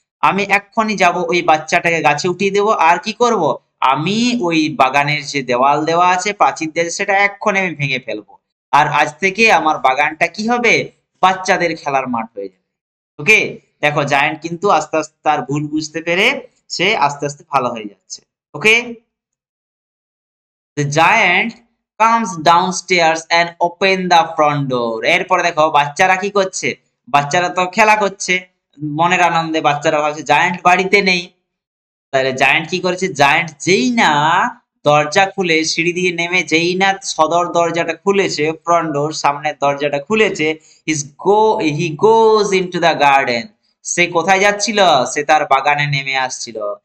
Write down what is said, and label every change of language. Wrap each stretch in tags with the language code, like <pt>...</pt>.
<bn>আমি এক্ষুনি যাব ওই বাচ্চাটাকে গাছে উঠিয়ে দেবো, আর কি করব, আমি ওই বাগানের যে দেওয়াল দেওয়া আছে, প্রাচীর দেওয়া আছে, সেটা এক্ষুনি আমি ভেঙে ফেলবো। আর আজ থেকে আমার বাগানটা কি হবে, বাচ্চাদের খেলার মাঠ হয়ে যাবে। ওকে, দেখো জায়ান্ট কিন্তু আস্তে আস্তে তার ভুল বুঝতে পেরে সে আস্তে আস্তে ভালো হয়ে যাচ্ছে। ওকে,</bn> <en>The giant comes downstairs and open the front door.</en> <bn>এরপরে দেখো বাচ্চারা কি করছে, বাচ্চারা তো খেলা করছে মনের আনন্দে, বাচ্চারা ভাবছে জায়ান্ট বাড়িতে নেই। তাহলে জায়ান্ট কি করেছে, জায়ান্ট যেই না দরজা খুলে সিঁড়ি দিয়ে নেমে যেই না সদর দরজাটা খুলেছে, ফ্রন্ট ডোর সামনের দরজাটা খুলেছে,</bn> <en>he goes into the garden,</en> <bn>সে কোথায় যাচ্ছিল, সে তার বাগানে নেমে আসছিল।</bn>